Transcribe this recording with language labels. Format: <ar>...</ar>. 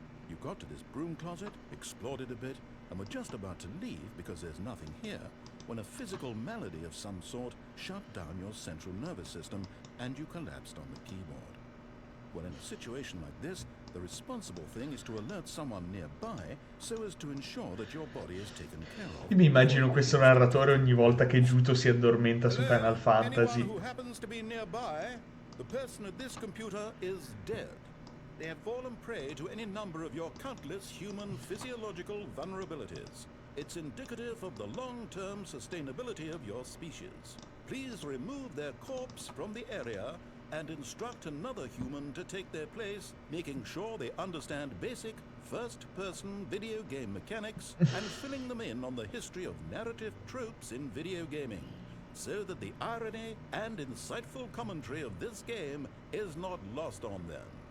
<en>You got to this broom closet, explored it a bit, and were just about to leave because there's nothing here, when a physical malady of some sort shut down your central nervous system and you collapsed on the keyboard. Well, in a situation like this, the responsible thing is to alert someone nearby so as to ensure that your body is taken care of.</en> <it>Io mi immagino questo narratore ogni volta che Giuto si addormenta su Final Fantasy.</it> <en>Anyone who happens to be nearby, the person at this computer is dead. They have fallen prey to any number of your countless human physiological vulnerabilities. It's indicative of the long-term sustainability of your species. Please remove their corpse from the area and instruct another human to take their place, making sure they understand basic first-person video game mechanics and filling them in on the history of narrative tropes in video gaming, so that the irony and insightful commentary of this game is not lost on them.</en>